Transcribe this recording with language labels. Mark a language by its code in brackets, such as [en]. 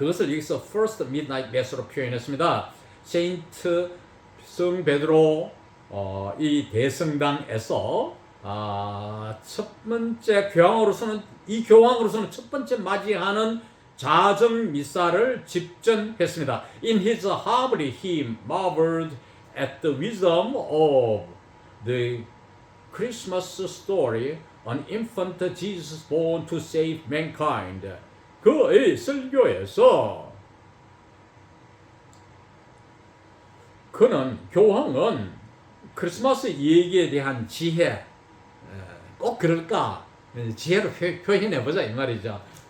[ko] 그것을 여기서 [en] First Midnight Mass [ko] 로 표현했습니다. 세인트 성 베드로 이 대성당에서 첫 번째 교황으로서는 이 교황으로서는 첫 번째 맞이하는 자정 미사를 집전했습니다. [en] In his homily, he marveled at the wisdom of the Christmas story, an infant Jesus born to save mankind. [ko] 그의 설교에서 교황은 크리스마스 얘기에 대한 지혜, 꼭 그럴까? 지혜로 표현해보자 이 말이죠.